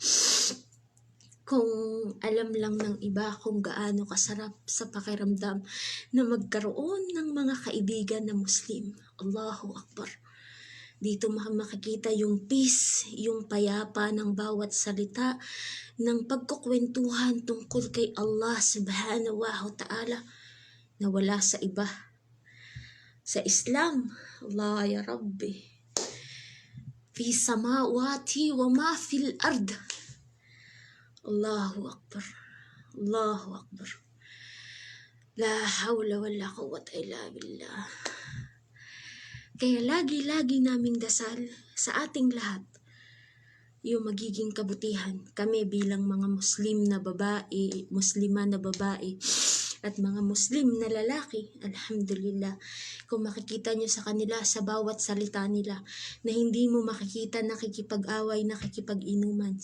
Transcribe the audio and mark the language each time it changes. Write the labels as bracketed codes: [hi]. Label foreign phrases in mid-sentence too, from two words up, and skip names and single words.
[tl] Kung alam lang ng iba kung gaano kasarap sa pakiramdam na magkaroon ng mga kaibigan na Muslim. [ar] الله أكبر. [tl] Dito makikita yung peace, yung payapa ng bawat salita, ng pagkukwentuhan tungkol kay Allah [ar] سبحانه وتعالى [tl] na wala sa iba. Sa Islam, [ar] الله يا ربي في السماوات وما في الأرض. الله أكبر. الله أكبر. لا حول ولا قوة إلا بالله. [tl] Kaya lagi-lagi naming dasal sa ating lahat yung magiging kabutihan. Kami bilang mga Muslim na babae, Muslima na babae, at mga Muslim na lalaki, alhamdulillah, kung makikita nyo sa kanila sa bawat salita nila na hindi mo makikita nakikipag-away, nakikipag-inuman.